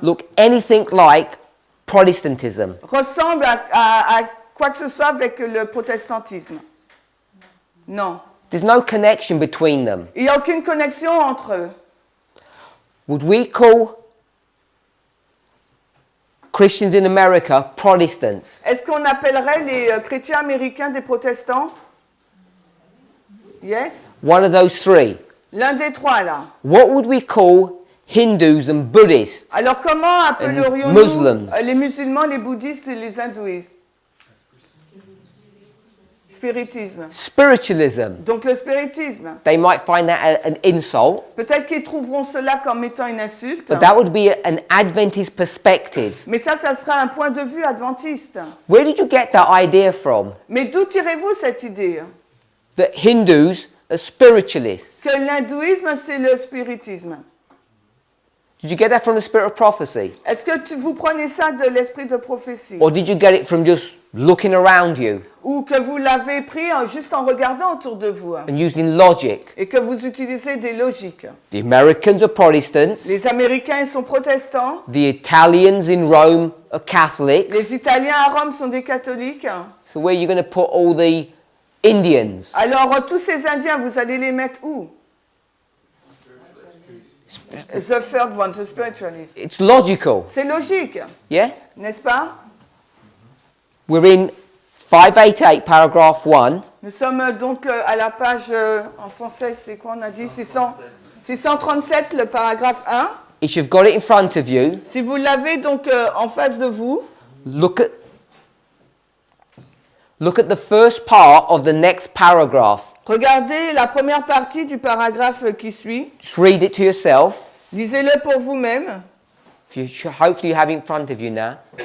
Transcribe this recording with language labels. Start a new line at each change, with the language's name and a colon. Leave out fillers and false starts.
English: look anything like Protestantism?
French: ressemble à quoi que ce soit avec le protestantisme? Non.
English: There's no connection between them.
French: Il n'y a aucune connexion entre eux.
English: Would we call Christians in America Protestants?
French: Est-ce qu'on appellerait les chrétiens américains des protestants?
English: Yes? One of those three.
French: L'un des trois là.
English: What would we call Hindus and Buddhists?
French: Alors comment appellerions-nous
English: Muslims.
French: les musulmans, les bouddhistes et les hindouistes? Spiritisme.
English: Spiritualism.
French: Donc le spiritisme.
English: They might find that an insult,
French: Peut-être qu'ils trouveront cela comme étant une insulte.
English: but that would be an Adventist perspective.
French: Mais ça sera un point de vue adventiste.
English: Where did you get that idea from?
French: Mais d'où tirez-vous cette idée?
English: That Hindus are spiritualists?
French: Que l'hindouisme, c'est le spiritisme.
English: Did you get that from the spirit of prophecy?
French: Est-ce que vous prenez ça de l'esprit de prophétie?
English: Or did you get it from just looking around you
French: Ou que vous l'avez pris juste en regardant autour de vous?
English: and using logic?
French: Et que vous utilisez des logiques?
English: The Americans are Protestants.
French: Les Américains ils sont protestants.
English: The Italians in Rome are Catholics.
French: Les Italiens à Rome sont des catholiques.
English: So where are you going to put all the Indians?
French: Alors, tous ces Indiens, vous allez les mettre où?
English: The third one, the spiritualist. It's logical,
French: C'est logique,
English: yes?
French: n'est-ce pas?
English: We're in 588, paragraph 1.
French: Nous sommes donc à la page, en français, c'est quoi on a dit 637, le paragraphe 1.
English: If you've got it in front of you,
French: Si vous l'avez donc en face de vous,
English: look at the first part of the next paragraph.
French: regardez la première partie du paragraphe qui suit.
English: Just read it to yourself.
French: Lisez-le pour vous-même.
English: Hopefully you have it in front of you now.